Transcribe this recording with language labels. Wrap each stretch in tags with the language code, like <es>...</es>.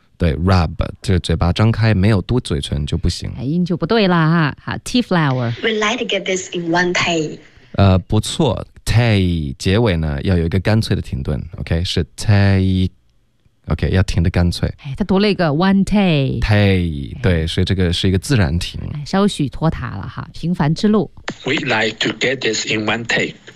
<zh>对 rub 这嘴巴张开没有嘟嘴唇就不行音就不对了哈好 tea flower</zh> <en>We like to get this in one take</en> <zh>不错Take 结尾呢要有一个干脆的停顿 ，OK 是 take，OK、okay, 要停的干脆。哎，他读了一个</zh> <en>one take。</en> <zh>Take 对，所以这个是一个自然停。稍许拖沓了哈，平凡之路。</zh> <en>We like to get this in one take.</en>